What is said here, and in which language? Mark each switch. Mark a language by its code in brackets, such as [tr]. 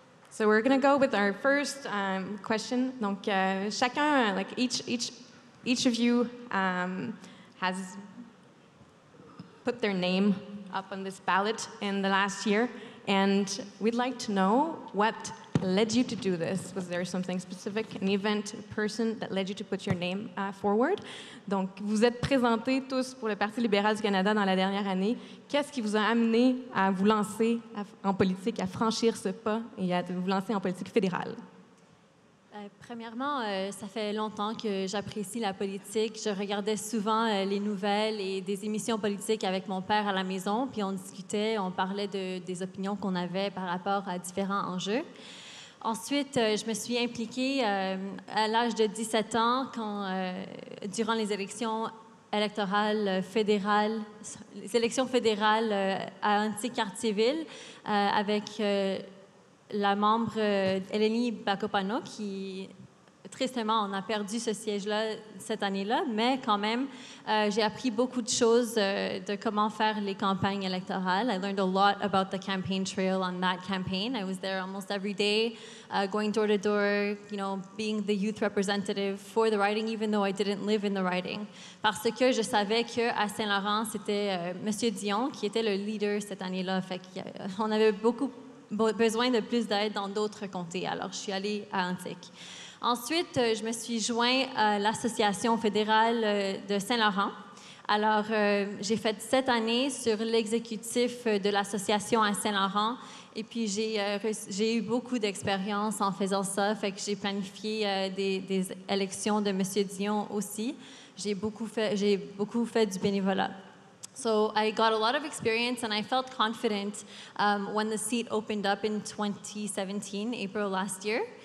[en] So we're going to go with our first question. [fr] Donc, chacun, [en] like each of you has put their name up on this ballot in the last year, and we'd like to know what led you to do this. Was there something specific, an event, a person that led you to put your name forward? [fr] Donc, vous êtes présentés tous pour le Parti libéral du Canada dans la dernière année. Qu'est-ce qui vous a amené à vous lancer en politique, à franchir ce pas et à vous lancer en politique fédérale? Premièrement, ça fait longtemps que j'apprécie la politique. Je regardais souvent les nouvelles et des émissions politiques avec mon père à la maison, puis on discutait, on parlait des opinions qu'on avait par rapport à différents enjeux. Ensuite, je me suis impliquée à l'âge de 17 ans, durant les élections électorales fédérales, les élections fédérales à Antique-Cartierville, avec la membre Eleni Bakopano, qui, tristement, on a perdu ce siège-là cette année-là, mais quand même, j'ai appris beaucoup de choses de comment faire les campagnes électorales. [en] I learned a lot about the campaign trail on that campaign. I was there almost every day, going door to door, being the youth representative for the riding, even though I didn't live in the riding. [fr] Parce que je savais qu'à Saint-Laurent, c'était M. Dion qui était le leader cette année-là. Fait qu'on avait besoin de plus d'aide dans d'autres comtés. Alors, je suis allée à Antique. Ensuite, je me suis joint à l'Association fédérale de Saint-Laurent. Alors, j'ai fait 7 années sur l'exécutif de l'association à Saint-Laurent. Et puis, j'ai eu beaucoup d'expérience en faisant ça. Fait que j'ai planifié des élections de M. Dion aussi. J'ai beaucoup fait du bénévolat. [en] So I got a lot of experience, and I felt confident when the seat opened up in 2017, April last year.